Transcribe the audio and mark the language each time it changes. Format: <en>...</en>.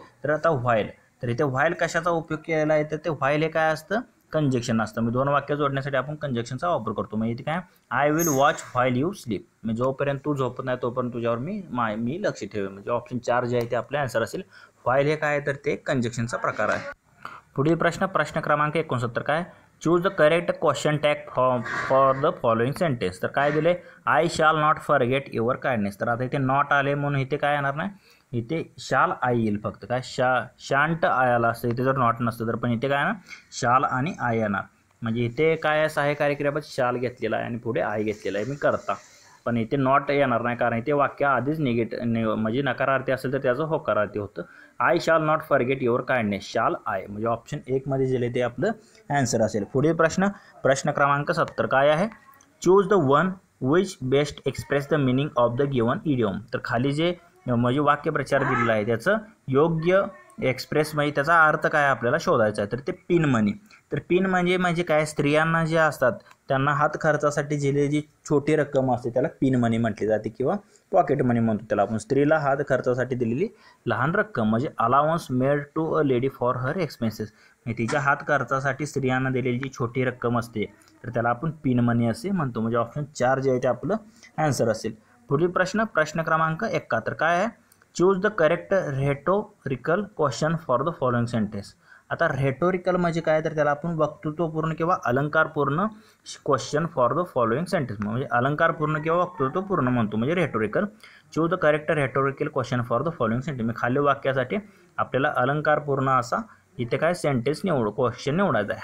<mr>तर आता व्हाईल, तर इथे व्हाईल कशाचा उपयोग केलेला आहे? तर ते व्हाईल हे काय असतं? कंजक्शन असतं. म्हणजे दोन वाक्य जोडण्यासाठी आपण कंजक्शनचा वापर करतो. म्हणजे इथे काय?</mr> <en>I will watch while you sleep</en> <mr>म्हणजे जोपर्यंत तू झोपत नाही तोपर्यंत तुझ्यावर मी लक्ष ठेवेन. म्हणजे ऑप्शन 4 जे आहे ते आपले आन्सर असेल. व्हाईल हे काय? तर ते कंजक्शनचा प्रकार आहे. पुढील प्रश्न क्रमांक 69 काय?</mr> <en>Choose the correct question tag for the following sentence.</en> <mr>तर काय दिले?</mr> <en>I shall not forget your kindness.</en> <mr>तर आता इथे नॉट आले म्हणून इथे काय येणार नाही, इथे शाल आय येईल फक्त. काय? शांट आयाला असतं इथे जर नॉट नसतं तर, पण इथे काय ना शाल आणि आय येणार. म्हणजे इथे काय आहे? सहाय्यकारी क्रियापद शाल घेतलेला आहे आणि पुढे आय घेतलेला आहे मी करता. पण इथे नॉट येणार नाही, कारण इथे वाक्य आधीच म्हणजे नकारार्थी असेल तर त्याचं होकारार्थी होतं.</mr> <en>I shall not forget your kindness.</en> <mr>शाल आय म्हणजे ऑप्शन 1 मध्ये दिले ते आपलं आन्सर असेल. पुढील प्रश्न क्रमांक 70 काय आहे?</mr> <en>Choose the one which best express the meaning of the given idiom.</en> <mr>तर खाली जे म्हणजे वाक्यप्रचार दिलेला आहे त्याचं योग्य एक्सप्रेस म्हणजे त्याचा अर्थ काय आपल्याला शोधायचा आहे. तर ते पिन मनी. तर पिन म्हणजे काय? स्त्रियांना जे असतात त्यांना हात खर्चासाठी दिलेली जी छोटी रक्कम असते त्याला पिन मनी म्हटली जाते किंवा पॉकेट मनी म्हणतो त्याला आपण. स्त्रीला हात खर्चासाठी दिलेली लहान रक्कम म्हणजे</mr> <en>Allowance made to a lady for her expenses.</en> <mr>म्हणजे तिच्या हात खर्चासाठी स्त्रियांना दिलेली जी छोटी रक्कम असते तर त्याला आपण पिन मनी असे म्हणतो. म्हणजे ऑप्शन 4 जे आहे ते आपलं आन्सर असेल. पुढील प्रश्न क्रमांक 71 काय आहे?</mr> <en>Choose the correct rhetorical question for the following sentence.</en> <mr>आता रेटोरिकल म्हणजे काय? तर त्याला आपण वक्तृत्वपूर्ण किंवा अलंकारपूर्ण</mr> <en>question for the following sentence</en> <mr>म्हणजे अलंकारपूर्ण किंवा वक्तृत्वपूर्ण म्हणतो म्हणजे rhetorical.</mr> <en>choose the correct rhetorical question for the following sentence</en> <mr>म्हणजे खालील वाक्यासाठी आपल्याला अलंकारपूर्ण असा इथे काय सेंटेन्स क्वेश्चन निवडायचा आहे.</mr>